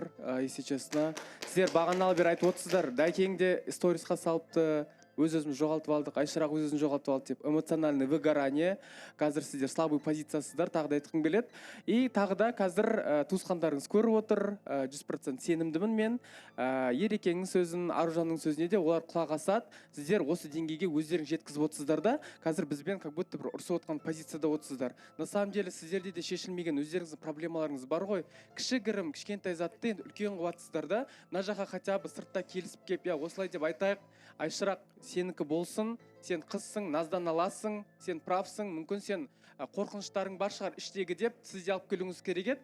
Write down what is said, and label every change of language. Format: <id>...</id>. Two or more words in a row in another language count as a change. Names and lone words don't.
<ru>Если честно,</ru> <kk>сіздер бағаналы бері айтып отырсыздар. Дәкең де сторисқа салыпты, өз-өзімізді жоғалтып алдық, Айшырақ өз-өзін жоғалтып алды деп,</kk> <ru>эмоциональный выгорание,</ru> <kk>қазір сіздер слабый позициясыздар, тағы да айтқым келеді. И тағы да қазір туысқандарыңыз көріп отыр, 100% сенімдімін мен. Ерекеңнің сөзін, Аружанның сөзіне де олар құлақ асады. Сіздер осы деңгейге өздерің жеткізіп отырсыздар да, қазір бізбен</kk> <ru>как будто</ru> <kk>бір ұрысып отқан позицияда отырсыздар.</kk> <ru>На самом деле</ru> <kk>сіздерде де шешілмеген өздеріңіздің проблемаларыңыз бар ғой. Кішігірім, кішкентай затты енді үлкен қылып да, мына жаққа</kk> <ru>хотя бы</ru> <kk>сыртта келісіп кеп, я осылай деп айтайық, Айшырақ сенікі болсын, сен қызсың, наздан аласың, сен правсың, мүмкін сен қорқыныштарың бар шығар іштегі деп сізде алып келуіңіз керек еді.</kk>